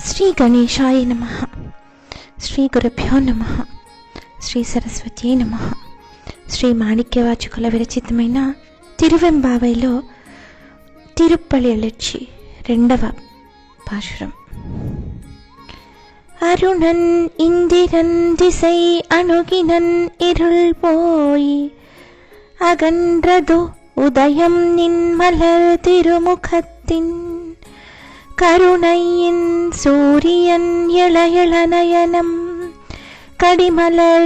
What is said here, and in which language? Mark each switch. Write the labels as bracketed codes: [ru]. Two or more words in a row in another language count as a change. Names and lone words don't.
[sa] గణేశాయ నమః. శ్రీ గురుభ్యో నమః. శ్రీ సరస్వతీ నమః. [te] శ్రీ మాణిక్యవాచకుల విరచితమైన తిరువెంబావైలో తిరుప్పలి ఎళర్చి 2వ పాశురం. [ta] அருணன் இந்திரன் திசை அணுகினன் இருள் போய் அகன்றதோ உதயம் நின் மலர் திருமுகத்தின் கருணையின் சூரியன் இளையள நயனம் கடிமலர்